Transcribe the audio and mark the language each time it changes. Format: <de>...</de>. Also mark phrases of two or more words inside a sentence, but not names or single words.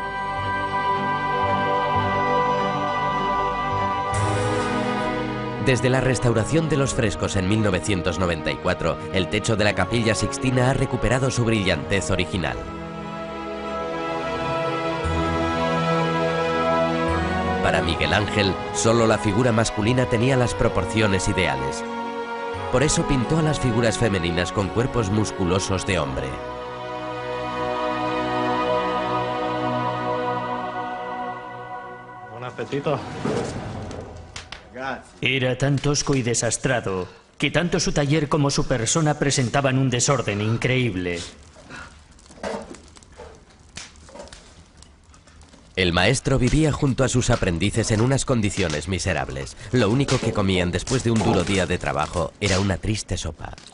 <es>Desde la restauración de los frescos en 1994, el techo de la Capilla Sixtina ha recuperado su brillantez original. Para Miguel Ángel, solo la figura masculina tenía las proporciones ideales. Por eso pintó a las figuras femeninas con cuerpos musculosos de hombre.</es> <it>Buon appetito.</it> <es>Era tan tosco y desastrado que tanto su taller como su persona presentaban un desorden increíble. El maestro vivía junto a sus aprendices en unas condiciones miserables. Lo único que comían después de un duro día de trabajo era una triste sopa.</es>